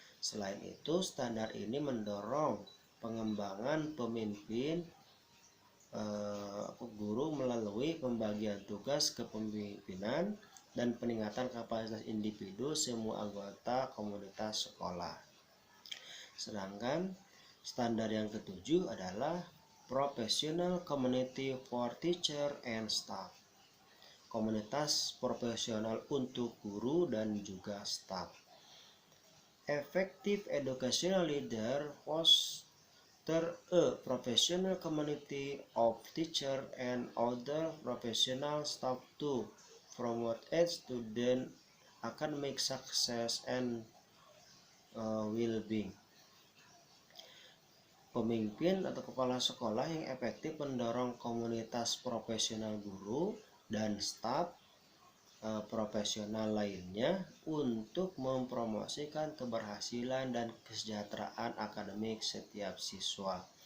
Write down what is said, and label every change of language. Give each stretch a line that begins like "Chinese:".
Indonesian: Selain itu, standar ini mendorong pengembangan pemimpin guru melalui pembagian tugas kepemimpinan dan peningkatan kapasitas individu semua anggota komunitas sekolah. Sedangkan standar yang ketujuh adalah
English: professional community for teacher and staff,
Indonesian: komunitas profesional untuk guru dan juga staf.
English: Effective educational leader foster a professional community of teacher and other professional staff to promote its student academic success and well-being.
Indonesian: Pemimpin atau kepala sekolah yang efektif mendorong komunitas profesional guru dan staf profesional lainnya untuk mempromosikan keberhasilan dan kesejahteraan akademik setiap siswa.